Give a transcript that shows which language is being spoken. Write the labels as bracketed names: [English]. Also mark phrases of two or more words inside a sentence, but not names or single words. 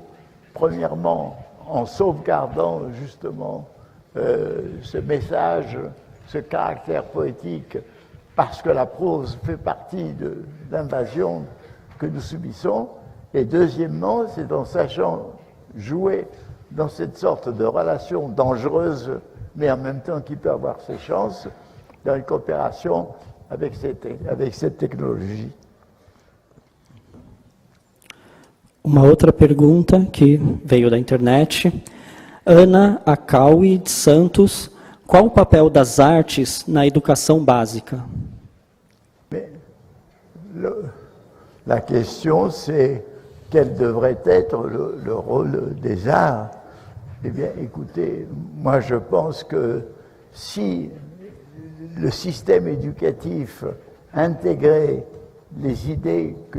[French] Premièrement, en sauvegardant justement ce message, ce caractère poétique, parce que la prose fait partie de l'invasion que nous subissons. Et deuxièmement, c'est en sachant jouer dans cette sorte de relation dangereuse, mais en même temps qui peut avoir ses chances, dans une coopération avec cette technologie. [Portuguese] Uma outra pergunta que veio da internet. Ana Acaui de Santos: qual o papel das artes na educação básica? [French] Mais la question, c'est quel devrait être le rôle des arts. Eh bien, écoutez, moi je pense que si le système éducatif intégrait les idées que